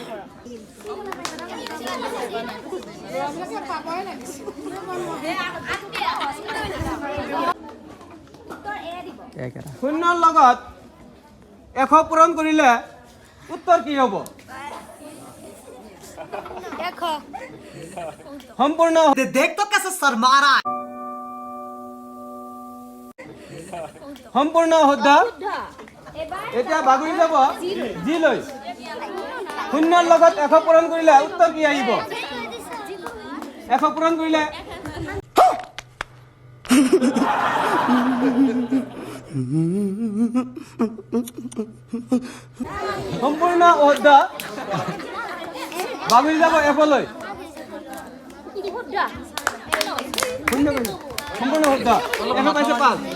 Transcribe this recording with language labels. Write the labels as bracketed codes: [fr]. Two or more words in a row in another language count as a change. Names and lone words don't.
[as] শূন্যৰ লগত 100 পূৰণ কৰিলে উত্তৰ কি হ'ব সম্পূৰ্ণ [hi] देख तो कैसे शर्मा रहा है [as] সম্পূৰ্ণ শুদ্ধ এতিয়া বাগৰি যাব জি লৈ শূন্যৰ লগত 100 পূৰণ কৰিলে উত্তৰ কি আহিব 100 পূৰণ কৰিলে সম্পূৰ্ণ শুদ্ধ বাগৰি যাব এফ লৈ সম্পূৰ্ণ শুদ্ধ এফ পাইছে 5